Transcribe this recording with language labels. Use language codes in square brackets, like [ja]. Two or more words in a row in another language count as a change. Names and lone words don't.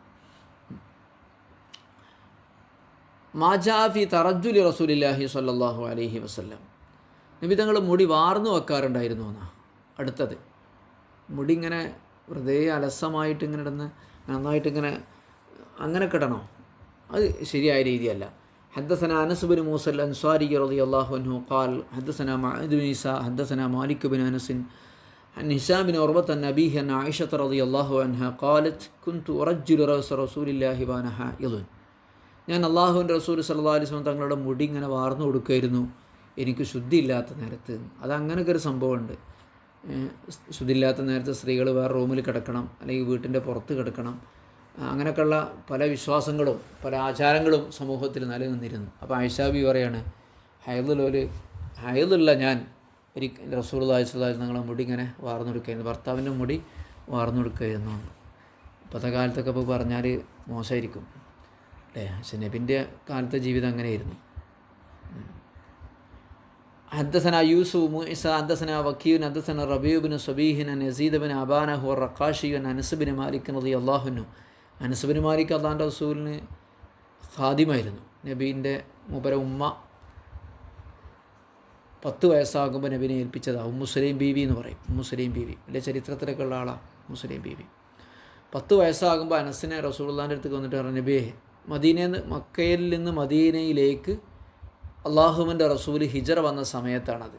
[ar] ما جاء في ترجل رسول الله صلى الله عليه وسلم, [ml] നബി തങ്ങൾ മുടി വാർന്നു വെക്കാറുണ്ടായിരുന്നു എന്നാണ് അടുത്തത്. മുടി ഇങ്ങനെ വെറുതെ അലസമായിട്ട് ഇങ്ങനെ ഇടുന്ന നന്നായിട്ട് ഇങ്ങനെ അങ്ങനെ കിടണോ, അത് ശരിയായ രീതിയല്ല. [ar] حدثنا أنس بن موسى الأنصاري رضي الله عنه قال حدثنا معد بن عيسى حدثنا مالك بن أنس عن هشام بن عروة عن أبيه أن عائشة رضي الله عنها قالت كنت أرجل رأس رسول الله وأنا حائض, [ml] ഞാൻ അള്ളാഹുവിൻ്റെ റസൂൽ [ar] صلى الله عليه وسلم [ml] തങ്ങളുടെ മുടി ഇങ്ങനെ വാർന്നു കൊടുക്കുമായിരുന്നു എനിക്ക് ശുദ്ധിയില്ലാത്ത നേരത്ത്. അതങ്ങനെയൊക്കെ ഒരു സംഭവമുണ്ട്. ശുദ്ധിയില്ലാത്ത നേരത്ത് സ്ത്രീകൾ വേറെ റൂമിൽ കിടക്കണം, അല്ലെങ്കിൽ വീട്ടിൻ്റെ പുറത്ത് കിടക്കണം, അങ്ങനെയൊക്കെയുള്ള പല വിശ്വാസങ്ങളും പല ആചാരങ്ങളും സമൂഹത്തിൽ നിലനിന്നിരുന്നു. അപ്പോൾ ആയിഷാബി പറയാണ്, ഹൈദുള്ള ഞാൻ [ar] رسول الله صلى الله عليه وسلم [ml] തങ്ങളുടെ മുടി ഇങ്ങനെ വാർന്നെടുക്കുകയായിരുന്നു, ഭർത്താവിൻ്റെ മുടി വാർന്നെടുക്കുകയായിരുന്നു. ഇപ്പോഴത്തെ കാലത്തൊക്കെ ഇപ്പോൾ പറഞ്ഞാൽ മോശമായിരിക്കും അല്ലേ, പക്ഷേ നബിൻ്റെ കാലത്തെ ജീവിതം അങ്ങനെയായിരുന്നു. [ar] حدثنا يوسف موسى حدثنا وكيع حدثنا ربيع بن صبيح عن يزيد بن أبان هو الرقاشي عن أنس بن مالك رضي الله عنه. [ml] അനസ് ബിൻ മാലിക് അള്ളാഹുവിൻ്റെ റസൂലിന് ഖാദിമായിരുന്നു. നബീൻ്റെ മൂപ്പര ഉമ്മ 10 വയസ്സാകുമ്പോൾ നബീനെ ഏൽപ്പിച്ചതാണ്. ഉമ്മു സുലൈം ബീവി എന്ന് പറയും. ഉമ്മു സുലൈം ബീവി വലിയ ചരിത്രത്തിലൊക്കെ ഉള്ള ആളാണ് ഉമ്മു സുലൈം ബീവി. 10 വയസ്സാകുമ്പോൾ അനസിനെ റസൂലുള്ളാഹിൻ്റെ അടുത്തേക്ക് വന്നിട്ട് പറഞ്ഞു, നബിയെ, മക്കയിൽ നിന്ന് മദീനയിലേക്ക് അള്ളാഹുവിൻ്റെ റസൂൽ ഹിജറ വന്ന സമയത്താണത്.